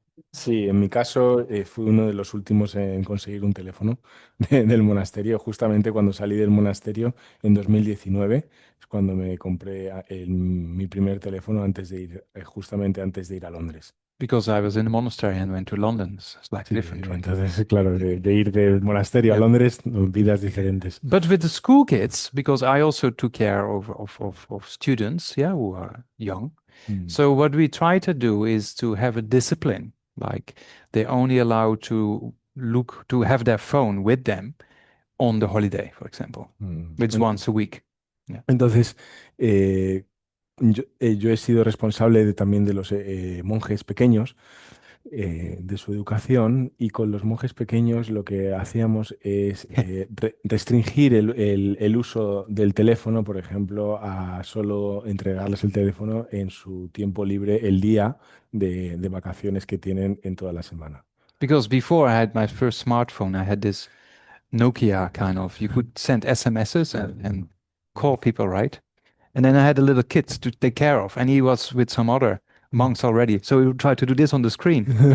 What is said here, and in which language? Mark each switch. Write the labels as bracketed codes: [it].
[es] Sí, en mi caso fui uno de los últimos en conseguir un teléfono del monasterio. Justamente cuando salí del monasterio en 2019 es cuando me compré mi primer teléfono justamente antes de ir a Londres. [en] Because I was in the monastery and went to London. It's slightly different. Right? [es] Entonces, claro, de ir del monasterio a Londres, vidas diferentes. [en] But with the school kids, because I also took care of students, who are young. So what we try to do is to have a discipline, like they're only allowed to have their phone with them on the holiday, for example. It's once a week. Yeah. [es] Entonces, yo he sido responsable también de los monjes pequeños, de su educación, y con los monjes pequeños lo que hacíamos es restringir el uso del teléfono, por ejemplo, a solo entregarles el teléfono en su tiempo libre el día de vacaciones que tienen en toda la semana. [en] Because before I had my first smartphone, I had this Nokia kind of, you could send SMSs and call people, right? And then I had a little kid to take care of, and he was with some other monks already. So we would try to do this on the screen.